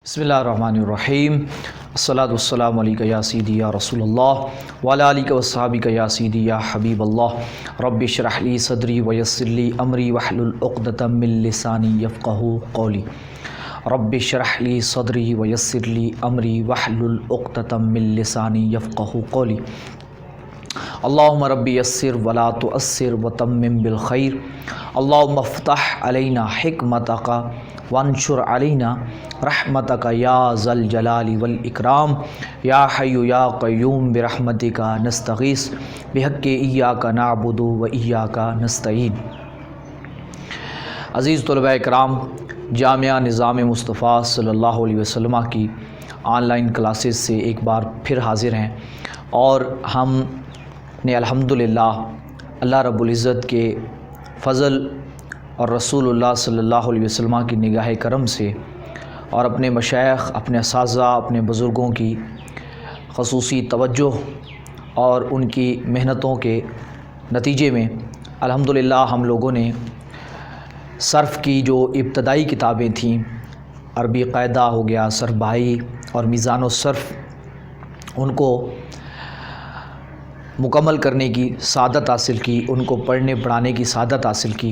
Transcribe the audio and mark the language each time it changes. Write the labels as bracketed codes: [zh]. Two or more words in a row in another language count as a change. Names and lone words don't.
[ar] بسم الله الرحمن الرحيم الصلاة والسلام عليك يا سيدي يا رسول الله وعلى آلك وأصحابك يا سيدي يا حبيب الله رب اشرح لي صدري ويسر لي أمري واحلل عقدة من لساني يفقهوا قولي رب اشرح لي صدري ويسر لي أمري واحلل عقدة من لساني يفقهوا قولي اللهم رب يسر ولا تعسر وتمم بالخير اللهم افتح علينا حكمتك وانشر علينا رحمتك يا ذا الجلال والإكرام يا حي يا قيوم برحمتك نستغيث بحق إياك نعبد وإياك نستعين. [ur] عزیز طلبہ اکرام، جامعہ نظام مصطفیٰ [ar] صلى الله عليه وسلم [ur] کی [en] online classes [ur] سے ایک بار پھر حاضر ہیں اور ہم نے الحمدللہ اللہ رب العزت کے فضل اور رسول اللہ [ar] صلى الله عليه وسلم [ur] کی نگاہ کرم سے اور اپنے مشائخ، اپنے اساتذہ، اپنے بزرگوں کی خصوصی توجہ اور ان کی محنتوں کے نتیجے میں الحمدللہ ہم لوگوں نے صرف کی جو ابتدائی کتابیں تھیں، عربی قاعدہ ہو گیا، صرف بہائی اور میزان و صرف، ان کو مکمل کرنے کی سعادت حاصل کی، ان کو پڑھنے پڑھانے کی سعادت حاصل کی.